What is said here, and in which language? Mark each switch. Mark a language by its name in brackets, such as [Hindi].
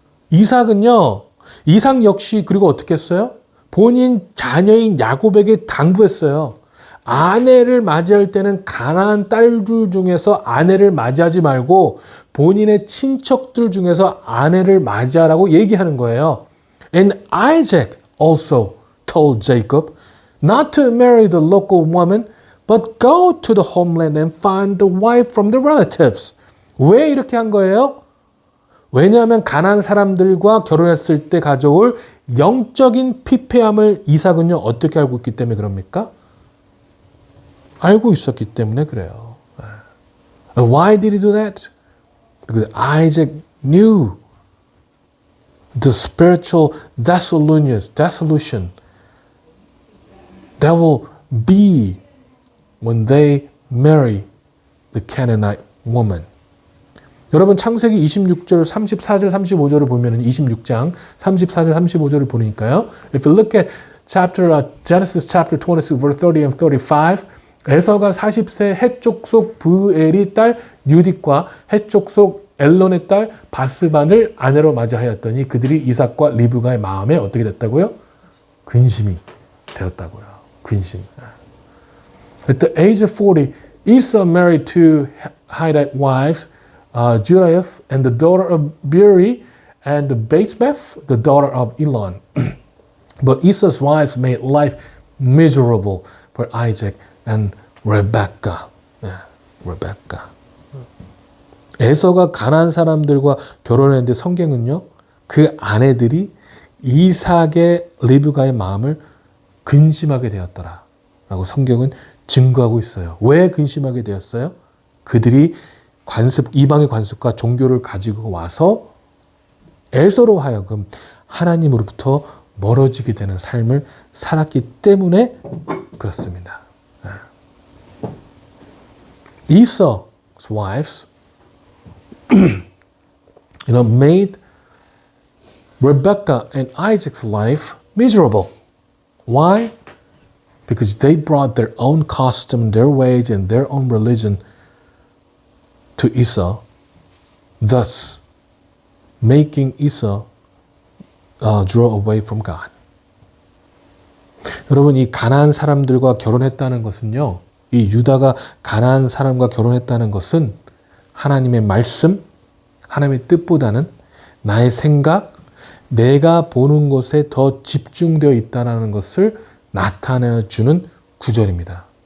[Korean] 이삭 역시 그리고 어떻게 했어요? 본인 자녀인 야곱에게 당부했어요. 아내를 맞이할 때는 가나안 딸들 중에서 아내를 맞이하지 말고 본인의 친척들 중에서 아내를 맞이하라고 얘기하는 거예요. [English] And Isaac also told Jacob not to marry the local woman, but go to the homeland and find the wife from the relatives. [Korean] 왜 이렇게 한 거예요? 왜냐하면 가나안 사람들과 결혼했을 때 가져올 영적인 피폐함을 이삭은요 어떻게 알고 있기 때문에 그럽니까? 알고 있었기 때문에 그래요. [English] And why did he do that? Because Isaac knew the spiritual dissolution that will be when they marry the Canaanite woman. [Korean] 여러분 창세기 26절, 34절, 35절을 보면 26장 34절, 35절을 보니까요. [English] If you look at Genesis chapter 26 verse 30 and 35, [Korean] 에서가 40세 헷족속 브엘의 딸 유딕과 헷족속 엘론의 딸 바스반을 아내로 맞이하였더니 그들이 이삭과 리브가의 마음에 어떻게 됐다고요? 근심이 되었다고요. 근심. [English] At the age of 40, Esau married two Hittite wives, Judith and the daughter of Beeri, and Basemath, the daughter of Elon. But Esau's wives made life miserable for Isaac and Rebekah. Rebekah. [Korean] 에서가 가나안 사람들과 결혼했는데 성경은요, 그 아내들이 이삭의 리브가의 마음을 근심하게 되었더라 라고 성경은 증거하고 있어요. 왜 근심하게 되었어요? 그들이 이방의 관습과 종교를 가지고 와서 에서로 하여금 하나님으로부터 멀어지게 되는 삶을 살았기 때문에 그렇습니다. [English] Esau's wives made Rebekah and Isaac's life miserable. Why? Because they brought their own custom, their ways, and their own religion to Esau, thus making Esau draw away from God. [Korean] 여러분, 이 가나안 사람들과 결혼했다는 것은요, 이 유다가 가나안 사람과 결혼했다는 것은 하나님의 말씀, 하나님의 뜻보다는 나의 생각, 내가 보는 것에 더 집중되어 있다는 것을 나타내주는 구절입니다.